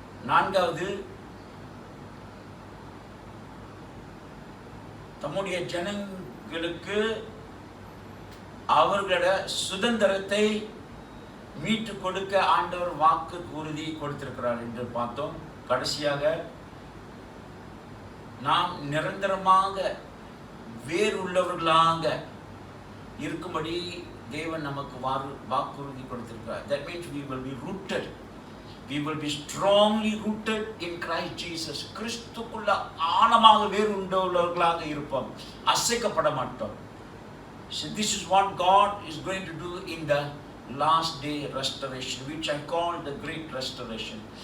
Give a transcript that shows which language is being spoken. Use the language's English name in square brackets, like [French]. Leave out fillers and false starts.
[Tamil] நான்காவது, தம்முடைய ஜனங்களுக்கு அவர்களோட சுதந்திரத்தை மீட்டு கொடுக்க ஆண்டவர் வாக்கு உறுதி கொடுத்திருக்கிறார் என்று பார்த்தோம். கடைசியாக, நாம் நிரந்தரமாக வேறுள்ளவர்களாக இருக்கும்படி தேவன் நமக்கு வாக்குறுதி கொடுத்திருக்கிறார். [English] That means we will be rooted. We will be strongly rooted in Christ Jesus. [Tamil] கிறிஸ்துக்குள்ள ஆழமாக வேறுண்டவர்களாக இருப்போம், அசைக்கப்பட மாட்டோம். [English] So this is what God is going to do in the last day restoration, which I call the great restoration.